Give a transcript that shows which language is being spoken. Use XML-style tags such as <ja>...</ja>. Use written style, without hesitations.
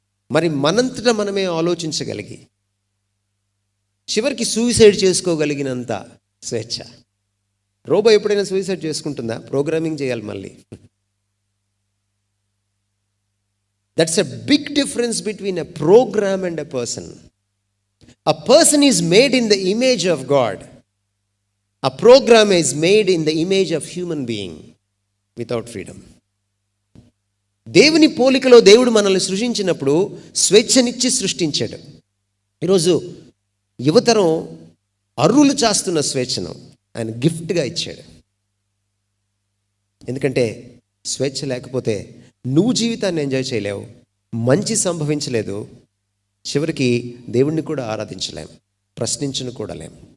<te>మరి మనంతటా మనమే ఆలోచించగలిగి చివరికి సూసైడ్ చేసుకోగలిగినంత స్వేచ్ఛ. రోబో ఎప్పుడైనా సూసైడ్ చేసుకుంటుందా? ప్రోగ్రామింగ్ చేయాలి మళ్ళీ.</te> <en>That's a big difference between a program and a person. A person is made in the image of God. A program is made in the image of human being without freedom.</en> <te>దేవుని పోలికలో దేవుడు మనల్ని సృష్టించినప్పుడు స్వేచ్ఛనిచ్చి సృష్టించాడు. ఈరోజు యువతరం అర్రులు చాస్తున్న స్వేచ్ఛను ఆయన గిఫ్ట్గా ఇచ్చాడు. ఎందుకంటే స్వేచ్ఛ లేకపోతే నువ్వు జీవితాన్ని ఎంజాయ్ చేయలేవు, మంచి సంభవించలేదు, చివరికి దేవుణ్ణి కూడా ఆరాధించలేం, ప్రశ్నించను కూడా లేం.</te>